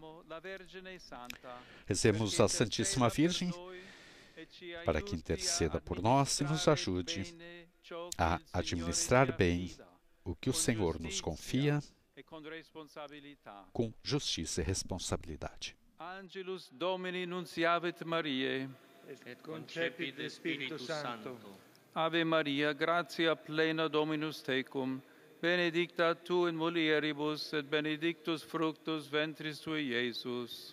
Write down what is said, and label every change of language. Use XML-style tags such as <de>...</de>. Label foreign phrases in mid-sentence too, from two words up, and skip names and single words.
<pt>Rezemos a Santíssima Virgem para que interceda por nós e nos ajude a administrar bem o que o Senhor nos confia com justiça e responsabilidade.</pt> <la>Angelus Domini nunciavit Mariae, et concepit Spiritus Sancto. Ave Maria, gratia plena Dominus tecum, benedicta tu in mulieribus, et benedictus fructus ventris tui, Iesus.</la>